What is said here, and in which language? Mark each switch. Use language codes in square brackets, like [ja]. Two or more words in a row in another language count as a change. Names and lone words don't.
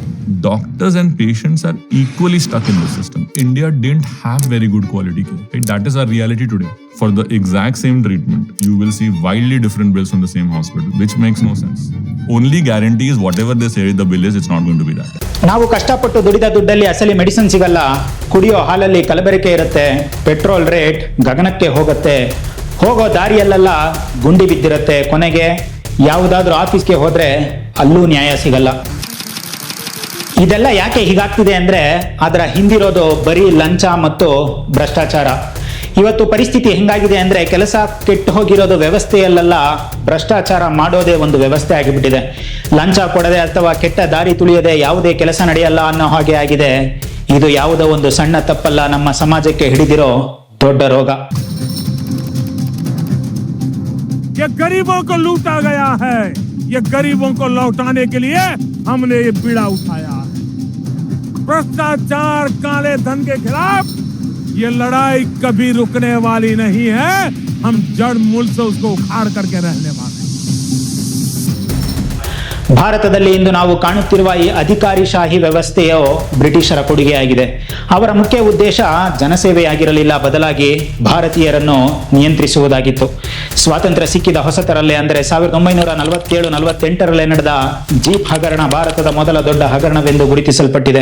[en] Doctors and patients are equally stuck in the system. India didn't have very good quality care. Right? That is our reality today. For the exact same treatment, you will see wildly different bills from the same hospital, which makes no sense. Only guarantee is whatever they say the bill is, it's not going to be that. [kn] ನಾವು ಕಷ್ಟಪಟ್ಟು ದುಡಿದ ದುಡ್ಡಲ್ಲಿ ಅಸಲಿ ಮೆಡಿಸಿನ್ ಸಿಗಲ್ಲ, ಕುಡಿಯೋ ಹಾಲಲ್ಲಿ ಕಲಬೆರಕೆ ಇರುತ್ತೆ, ಪೆಟ್ರೋಲ್ ರೇಟ್ ಗಗನಕ್ಕೆ ಹೋಗುತ್ತೆ, ಹೋಗೋ ದಾರಿಯಲ್ಲೆಲ್ಲ ಗುಂಡಿ ಬಿದ್ದಿರುತ್ತೆ, ಕೊನೆಗೆ ಯಾವುದಾದ್ರೂ ಆಫೀಸ್ಗೆ ಹೋದ್ರೆ ಅಲ್ಲೂ ನ್ಯಾಯ ಸಿಗಲ್ಲ. ಇದೆಲ್ಲ ಯಾಕೆ ಹೀಗಾಗ್ತಿದೆ ಅಂದ್ರೆ ಅದರ ಹಿಂದಿರೋದು ಬರೀ ಲಂಚ ಮತ್ತು ಭ್ರಷ್ಟಾಚಾರ. ಇವತ್ತು ಪರಿಸ್ಥಿತಿ ಹೆಂಗಾಗಿದೆ ಅಂದ್ರೆ ಕೆಲಸ ಕೆಟ್ಟು ಹೋಗಿರೋದು ವ್ಯವಸ್ಥೆಯಲ್ಲೆಲ್ಲ ಭ್ರಷ್ಟಾಚಾರ ಮಾಡೋದೇ ಒಂದು ವ್ಯವಸ್ಥೆ ಆಗಿಬಿಟ್ಟಿದೆ. ಲಂಚ ಕೊಡದೆ ಅಥವಾ ಕೆಟ್ಟ ದಾರಿ ತುಳಿಯದೆ ಯಾವುದೇ ಕೆಲಸ ನಡೆಯಲ್ಲ ಅನ್ನೋ ಹಾಗೆ ಆಗಿದೆ. ಇದು ಯಾವುದೋ ಒಂದು ಸಣ್ಣ ತಪ್ಪಲ್ಲ, ನಮ್ಮ ಸಮಾಜಕ್ಕೆ ಹಿಡಿದಿರೋ ದೊಡ್ಡ ರೋಗ. [hi] ये गरीबों को लूटा गया है, ये गरीबों को लौटाने के लिए हमने ये बीड़ा उठाया. भ्रष्टाचार, काले धन के खिलाफ ये लड़ाई कभी रुकने वाली नहीं है. हम जड़ मूल से उसको उखाड़ करके रहने वाले. [kn] ಭಾರತದಲ್ಲಿ ಇಂದು ನಾವು ಕಾಣುತ್ತಿರುವ ಈ ಅಧಿಕಾರಿಶಾಹಿ ವ್ಯವಸ್ಥೆಯು ಬ್ರಿಟಿಷರ ಕೊಡುಗೆಯಾಗಿದೆ. ಅವರ ಮುಖ್ಯ ಉದ್ದೇಶ ಜನಸೇವೆಯಾಗಿರಲಿಲ್ಲ, ಬದಲಾಗಿ ಭಾರತೀಯರನ್ನು ನಿಯಂತ್ರಿಸುವುದಾಗಿತ್ತು. ಸ್ವಾತಂತ್ರ್ಯ ಸಿಕ್ಕಿದ ಹೊಸತರಲ್ಲೇ ಅಂದರೆ 1947-48 ನಡೆದ ಜೀಪ್ ಹಗರಣ ಭಾರತದ ಮೊದಲ ದೊಡ್ಡ ಹಗರಣವೆಂದು ಗುರುತಿಸಲ್ಪಟ್ಟಿದೆ.